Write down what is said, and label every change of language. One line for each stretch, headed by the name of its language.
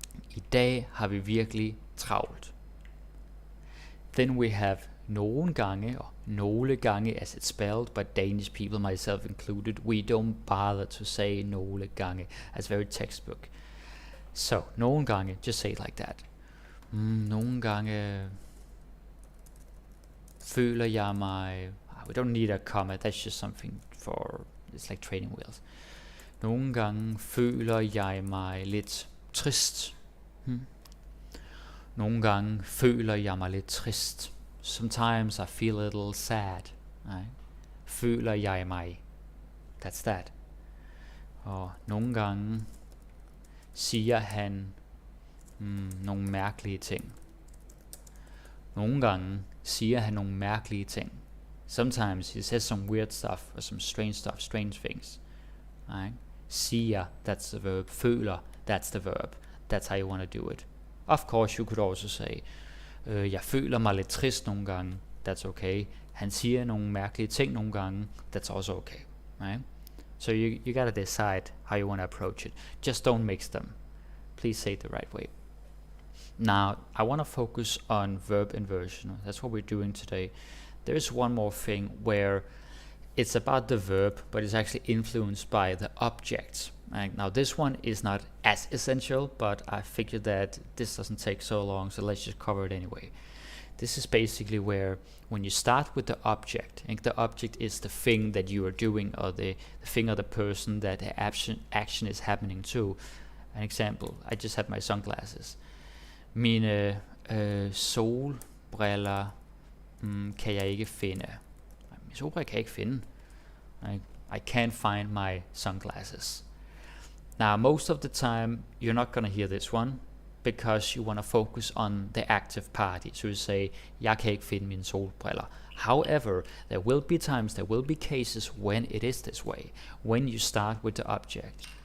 Danish: I dag har vi virkelig travlt.
English: Then we have nogle gange, or nogle gange as it's spelled, but Danish people, myself included, we don't bother to say nogle gange. That's very textbook. So, nogle gange, just say it like that.
Danish: Nogle gange føler jeg mig...
English: We don't need a comma, that's just something for... It's like training wheels.
Danish: Nogle gange føler jeg mig lidt trist. Nogle gange føler jeg mig lidt trist.
English: Sometimes I feel a little sad. Right?
Danish: Føler jeg mig.
English: That's that.
Danish: Og nogle gange siger han nogle mærkelige ting. Nogle gange siger han nogle mærkelige ting.
English: Sometimes he says some weird stuff, or some strange things. Right? Siger, that's the verb. Føler, that's the verb. That's how you want to do it. Of course, you could also say,
Danish: jeg føler mig lidt trist nogle gange.
English: That's okay.
Danish: Han siger nogle mærkelige ting nogle gange.
English: That's also okay. Right? So you gotta decide how you want to approach it. Just don't mix them. Please say it the right way. Now, I want to focus on verb inversion. That's what we're doing today. There's one more thing where it's about the verb, but it's actually influenced by the object. Right? Now, this one is not as essential, but I figured that this doesn't take so long, so let's just cover it anyway. This is basically where, when you start with the object, and the object is the thing that you are doing, or the thing or the person that the action is happening to. An example, I just had my sunglasses.
Danish: Mine solbriller kan jeg ikke finde. Mine solbriller kan jeg ikke finde.
English: I can't find my sunglasses. Now, most of the time, you're not going to hear this one, because you want to focus on the active party. So you say,
Danish: jeg kan ikke finde mine solbriller.
English: However, there will be times, there will be cases when it is this way, when you start with the object.